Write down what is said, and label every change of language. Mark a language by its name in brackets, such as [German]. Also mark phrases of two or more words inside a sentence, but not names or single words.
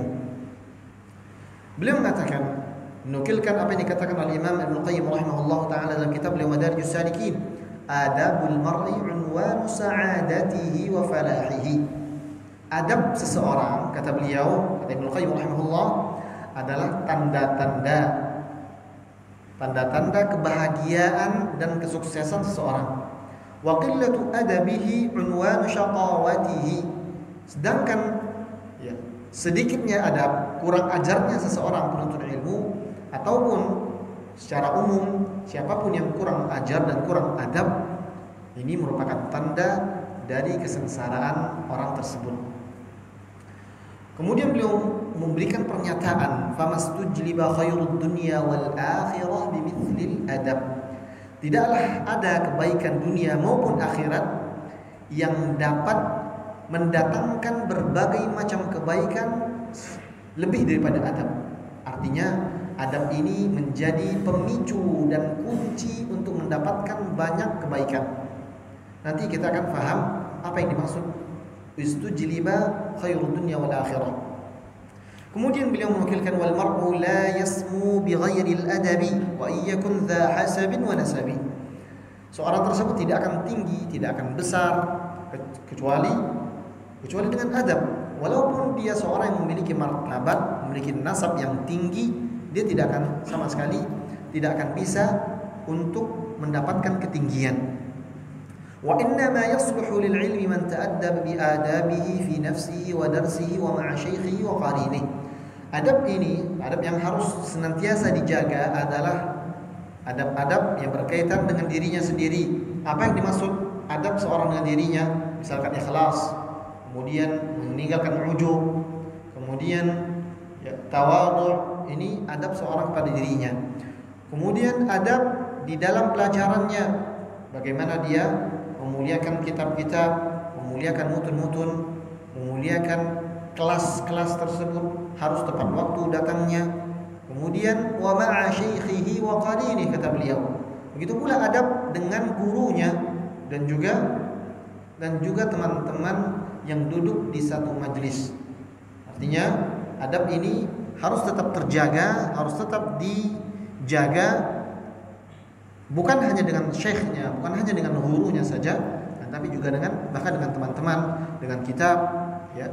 [Indonesian] Beliau mengatakan, menukilkan apa yang dikatakan oleh Imam Ibnu Qayyim [Arabic] رحمه الله تعالى [Indonesian] dalam kitab beliau Madarijus Salikin, [Arabic] أدب المرء عنوان سعادته وفلاحه. [Indonesian] Adab seseorang, kata beliau, kata Ibnu Qayyim rahimahullah, adalah tanda-tanda kebahagiaan dan kesuksesan seseorang. [Arabic] وقلة أدبه عنوان شقاوته. [Indonesian] Sedangkan ya, sedikitnya adab, kurang ajarnya seseorang penuntut ilmu ataupun secara umum siapapun yang kurang ajar dan kurang adab, ini merupakan tanda dari kesengsaraan orang tersebut. Kemudian beliau memberikan pernyataan, [Arabic] فما استجلب خير الدنيا والآخرة بمثل الأدب. [Indonesian] Tidaklah ada kebaikan dunia maupun akhirat yang dapat mendatangkan berbagai macam kebaikan lebih daripada adab. Artinya adab ini menjadi pemicu dan kunci untuk mendapatkan banyak kebaikan. Nanti kita akan paham apa yang dimaksud [Arabic] استجلب خير الدنيا والآخرة. [Indonesian] Kemudian beliau menukilkan [Arabic] والمرء لا يسمو بغير الأدب وإن كان ذا حسب ونسب. [Indonesian] Seorang tersebut tidak akan tinggi, tidak akan besar kecuali dengan adab. Walaupun dia seorang yang memiliki martabat, memiliki nasab yang tinggi, dia tidak akan sama sekali tidak akan bisa untuk mendapatkan ketinggian. [Arabic] وإنما يصلح للعلم من تأدب بآدابه في نفسه ودرسه ومع شيخه وقرينه. [Indonesian] Adab ini, adab yang harus senantiasa dijaga adalah adab-adab yang berkaitan dengan dirinya sendiri. Apa yang dimaksud adab seorang dengan dirinya? Misalkan ikhlas, kemudian meninggalkan ujub, kemudian ya, tawadhu. Ini adab seorang pada dirinya. Kemudian adab di dalam pelajarannya, bagaimana dia memuliakan kitab-kitab, memuliakan mutun-mutun, memuliakan kelas-kelas tersebut, harus tepat waktu datangnya. [Arabic] Kemudian ومع شيخه وقرينه, [Indonesian] kata beliau. Begitu pula adab dengan gurunya dan juga teman-teman yang duduk di satu majelis. Artinya adab ini harus tetap terjaga, harus tetap dijaga, bukan hanya dengan syekhnya, bukan hanya dengan gurunya saja, tapi juga bahkan dengan teman-teman, dengan kitab, ya.